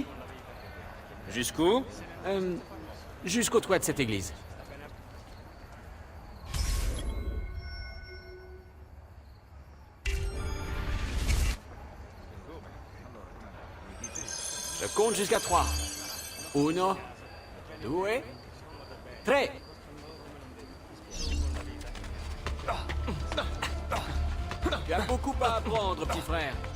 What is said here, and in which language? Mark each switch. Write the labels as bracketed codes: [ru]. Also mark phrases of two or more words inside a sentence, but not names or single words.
[fr] Jusqu'où? Jusqu'au toit de cette église. Je compte jusqu'à 3. [it] Uno, due, tre. [fr] Tu as beaucoup à apprendre, petit frère.